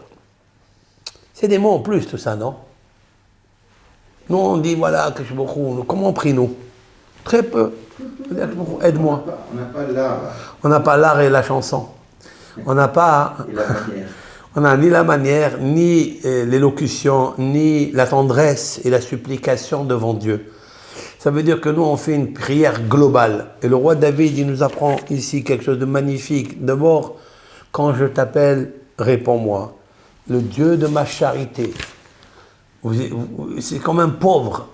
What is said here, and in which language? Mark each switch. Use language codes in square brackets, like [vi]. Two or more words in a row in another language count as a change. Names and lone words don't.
[fr] C'est des mots en plus, tout ça, non? Nous, on dit, voilà, que je beaucoup. Comment on prie, nous? Très peu. Aide-moi. On n'a pas l'art On n'a pas l'art et la chanson. On n'a pas. et la manière. On n'a ni la manière, ni l'élocution, ni la tendresse et la supplication devant Dieu. Ça veut dire que nous, on fait une prière globale. Et le roi David, il nous apprend ici quelque chose de magnifique. D'abord, quand je t'appelle, réponds-moi. Le Dieu de ma charité. C'est comme un pauvre.